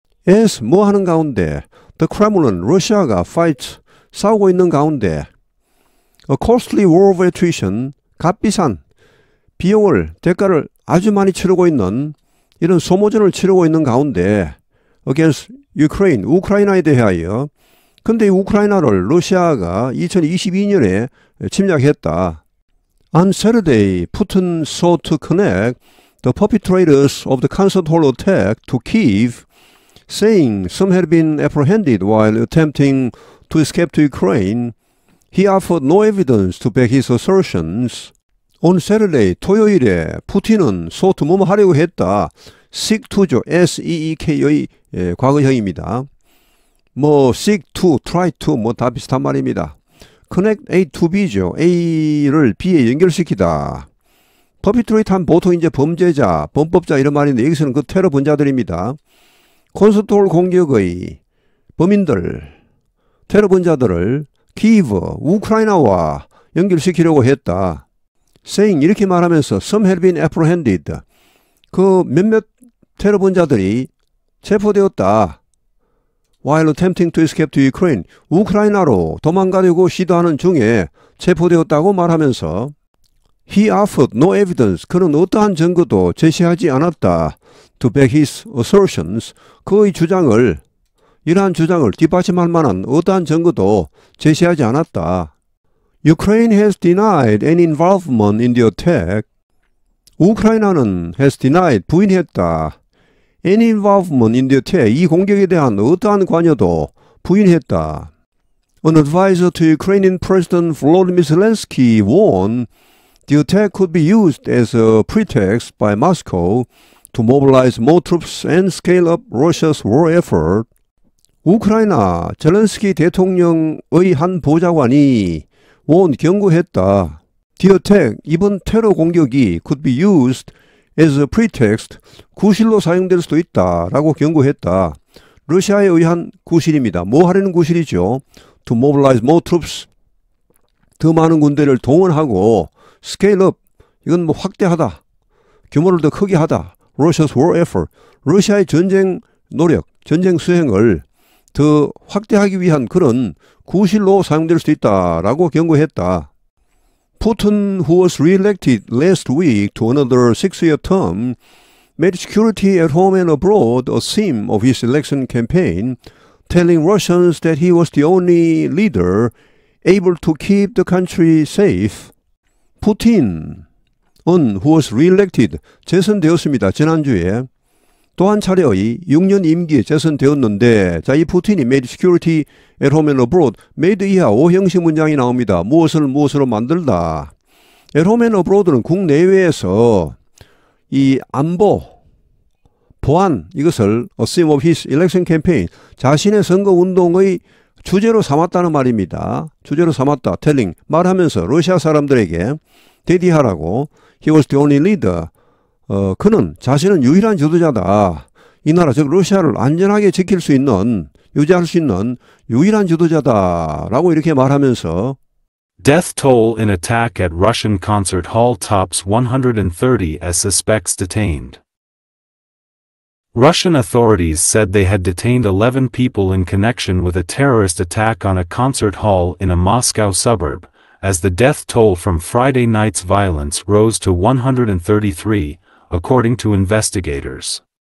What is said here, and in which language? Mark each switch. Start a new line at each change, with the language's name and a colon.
Korean: as 뭐 하는 가운데 the Kremlin 러시아가 fight 싸우고 있는 가운데
English: A costly war of attrition,
Korean: 값비싼 비용을, 대가를 아주 많이 치르고 있는 이런 소모전을 치르고 있는 가운데
English: against Ukraine,
Korean: 우크라이나에 대하여 근데 이 우크라이나를 러시아가 2022년에 침략했다.
English: On Saturday, Putin sought to connect the perpetrators of the concert hall attack to Kyiv, saying some had been apprehended while attempting to escape to Ukraine. He offered no evidence to back his assertions. On Saturday,
Korean: 토요일에 푸틴은 sought 뭐뭐 하려고 했다. seek to죠. S-E-E-K의 과거형입니다. 뭐 seek to, try to 뭐 다 비슷한 말입니다. connect A to B죠. A를 B에 연결시키다. perpetrate한 보통 이제 범죄자, 범법자 이런 말인데 여기서는 그 테러 분자들입니다. 콘서트홀 공격의 범인들, 테러 분자들을 키이브, 우크라이나와 연결시키려고 했다.
English: saying
Korean: 이렇게 말하면서
English: some had been apprehended.
Korean: 그 몇몇 테러 분자들이 체포되었다.
English: while attempting to escape to Ukraine.
Korean: 우크라이나로 도망가려고 시도하는 중에 체포되었다고 말하면서
English: he offered no evidence.
Korean: 그는 어떠한 증거도 제시하지 않았다.
English: to back his assertions.
Korean: 그의 주장을 이러한 주장을 뒷받침할 만한 어떠한 증거도 제시하지 않았다.
English: Ukraine has denied any involvement in the attack.
Korean: 우크라이나는
English: has denied,
Korean: 부인했다.
English: any involvement in the attack,
Korean: 이 공격에 대한 어떠한 관여도 부인했다.
English: An advisor to Ukrainian President Volodymyr Zelensky warned the attack could be used as a pretext by Moscow to mobilize more troops and scale up Russia's war effort.
Korean: 우크라이나 젤렌스키 대통령의 한 보좌관이 경고했다. The attack, 이번 테러 공격이
English: could be used as a pretext,
Korean: 구실로 사용될 수도 있다 라고 경고했다. 러시아에 의한 구실입니다. 뭐 하려는 구실이죠?
English: To mobilize more troops,
Korean: 더 많은 군대를 동원하고 scale up, 이건 뭐 확대하다. 규모를 더 크게 하다.
English: Russia's war effort.
Korean: 러시아의 전쟁 노력, 전쟁 수행을 더 확대하기 위한 그런 구실로 사용될 수 있다라고 경고했다.
English: Putin, who was re-elected last week to another 6-year term, made security at home and abroad a theme of his election campaign, telling Russians that he was the only leader able to keep the country safe. Putin, who was re-elected,
Korean: 재선되었습니다. 지난주에 또 한 차례의 6년 임기에 재선되었는데, 자, 이 푸틴이
English: made security at home and abroad,
Korean: made 이하 5형식 문장이 나옵니다. 무엇으로 만들다. at home and abroad는 국내외에서 이 안보, 보안, 이것을
English: a theme of his election campaign,
Korean: 자신의 선거운동의 주제로 삼았다는 말입니다. 주제로 삼았다. telling, 말하면서 러시아 사람들에게 대디하라고.
English: He was the only leader.
Korean: 그는 자신은 유일한 지도자다. 이 나라, 즉 러시아를 안전하게 지킬 수 있는, 유지할 수 있는 유일한 지도자다라고 이렇게 말하면서
English: Death toll in attack at Russian concert hall tops 130 as suspects detained. Russian authorities said they had detained 11 people in connection with a terrorist attack on a concert hall in a Moscow suburb, as the death toll from Friday night's violence rose to 133, according to investigators.